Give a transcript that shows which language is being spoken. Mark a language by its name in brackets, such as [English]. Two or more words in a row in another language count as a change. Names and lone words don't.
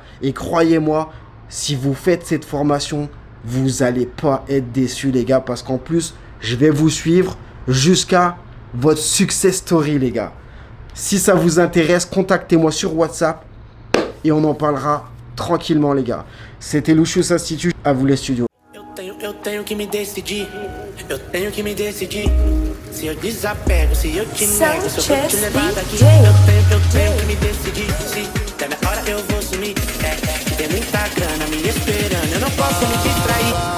[French] Et croyez-moi, si vous faites cette formation, vous allez pas être déçus les gars, parce qu'en plus, je vais vous suivre jusqu'à votre [English] success story, [French] les gars. Si ça vous intéresse, contactez-moi sur WhatsApp et on en parlera tranquillement, les gars. C'était Lucius Institute, à vous les studios. [Portuguese] Eu tenho que me decidir, eu tenho que me decidir. Se eu desapego, se eu te nego, se eu vou te levar daqui. Eu tenho que me decidir. Se der minha hora eu vou sumir. Tem muita grana me esperando, eu não posso me distrair.